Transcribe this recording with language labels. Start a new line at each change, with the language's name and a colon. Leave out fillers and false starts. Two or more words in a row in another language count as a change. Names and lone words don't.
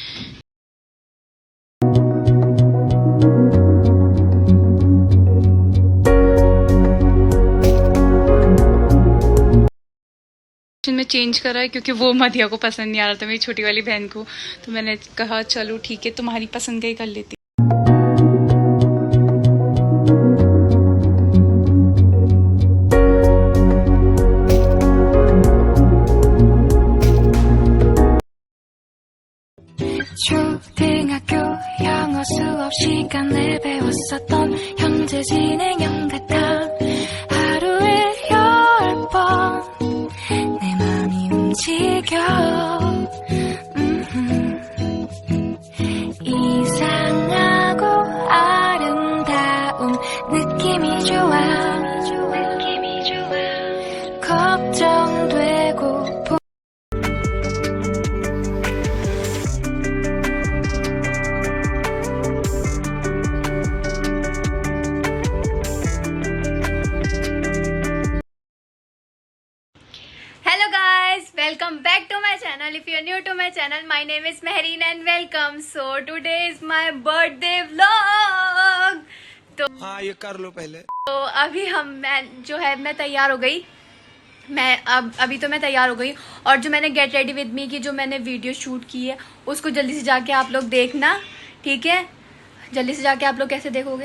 Hindi: में चेंज करा है, क्योंकि वो मदिया को पसंद नहीं आ रहा था, मेरी छोटी वाली बहन को। तो मैंने कहा चलो ठीक है, तुम्हारी पसंद का ही कर लेती।
Korean: 초등학교 영어 수업 시간에 배웠었던 현재 진행형 같아. 하루에 10번 내 맘이 움직여. 이상하고 아름다운 느낌이 좋아. 걱정되고
English: Hello guys, welcome back to my channel. If you're new to my channel, my name is Mehreen and welcome. So today is my birthday vlog.
Hindi: तो हाँ, ये कर लो पहले। तो अभी मैं तैयार हो गई। अभी तो मैं तैयार हो गई, और जो मैंने
English: get ready with me
Hindi: की जो मैंने वीडियो शूट की है उसको जल्दी से जाके आप लोग देखना, ठीक है? जल्दी से जाके आप लोग कैसे देखोगे?